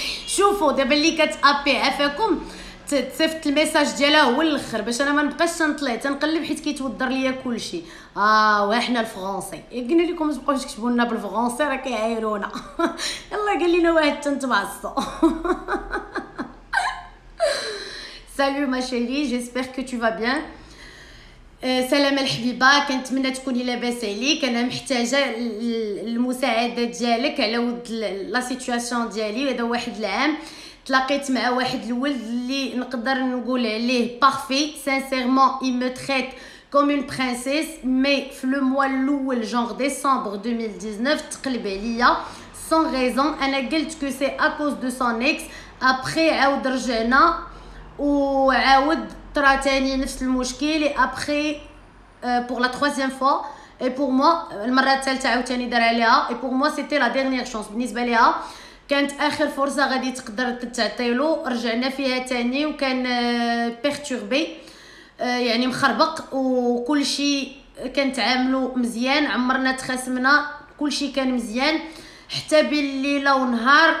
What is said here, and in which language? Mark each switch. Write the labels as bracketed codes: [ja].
[ar] شوفوا دابا اللي كتابي عفاكم تصيفط الميساج ديالها هو الاخر باش انا ما نبقاش تنطلع تنقلب حيت كيتودر ليا كلشي. وحنا الفرونسي قلنا لكم ما تبقاوش تكتبوا لنا بالفرونسي راه كيعايرونا. يلا قال لنا واحد تنتبعصوا. [fr] Salut ma chérie, j'espère que tu vas bien. [ar] سلام الحبيبه، كنتمنى تكوني لاباس عليك. انا محتاجه المساعده ديالك على ود لا سيتوياسيون ديالي. هذا واحد العام تلاقيت مع واحد الولد اللي نقدر نقول عليه بارفي سانسيرمون [fr] il me traite comme une princesse [ar] mais في لو موا الاول جونغ ديسمبر 2019 تقلب عليا [fr] sans raison. [ar] انا قلت [fr] que c'est à cause de son ex. après [ar] عاود رجعنا وعاود طرا تاني نفس المشكل [fr] et après pour la troisième fois et pour moi [ar] المره الثالثه عاوتاني دار عليها [fr] et pour moi c'était la dernière chance. [ar] بالنسبه ليها كانت اخر فرصه غادي تقدر تعطيلو. رجعنا فيها تاني وكان بيرتوربي يعني مخربق وكل شيء كنتعاملوا مزيان. عمرنا تخاصمنا كل شيء كان مزيان حتى بالليله ونهار.